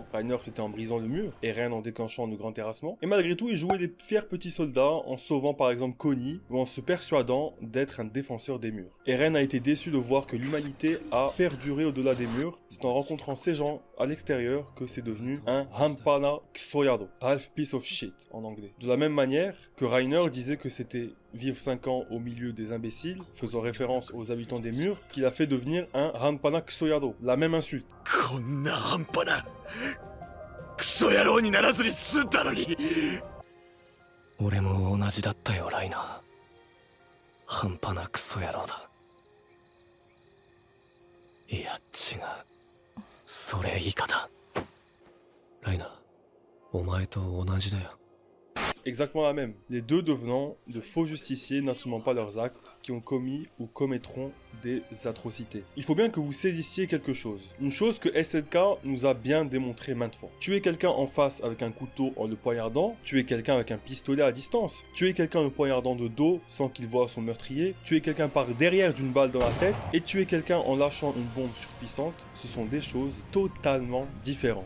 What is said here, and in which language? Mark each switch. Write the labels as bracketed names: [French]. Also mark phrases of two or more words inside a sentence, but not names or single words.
[French] Reiner c'était en brisant le mur, Eren en déclenchant le grand terrassement, et malgré tout il jouait des fiers petits soldats en sauvant par exemple Connie ou en se persuadant d'être un défenseur des murs. Eren a été déçu de voir que l'humanité a perduré au-delà des murs. C'est en rencontrant ces gens à l'extérieur que c'est devenu un [Japanese] 半端なクソ野郎, [English] half piece of shit [French] en anglais. De la même manière que Reiner disait que c'était vivre 5 ans au milieu des imbéciles, faisant référence aux habitants des murs, qu'il a fait devenir un [Japanese] 半端なクソ野郎, [French] la même insulte. [Japanese] こんな半端なクソ野郎にならずに済んだのに。俺も同じだったよライナー。半端なクソ野郎だ。いや違う、それ以下だ。ライナー、お前と同じだよ。 [French] Exactement la même. Les deux devenant de faux justiciers n'assumant pas leurs actes, qui ont commis ou commettront des atrocités. Il faut bien que vous saisissiez quelque chose. Une chose que SLK nous a bien démontré maintes fois. Tuer quelqu'un en face avec un couteau en le poignardant, tuer quelqu'un avec un pistolet à distance, tuer quelqu'un en le poignardant de dos sans qu'il voie son meurtrier, tuer quelqu'un par derrière d'une balle dans la tête et tuer quelqu'un en lâchant une bombe surpuissante, ce sont des choses totalement différentes.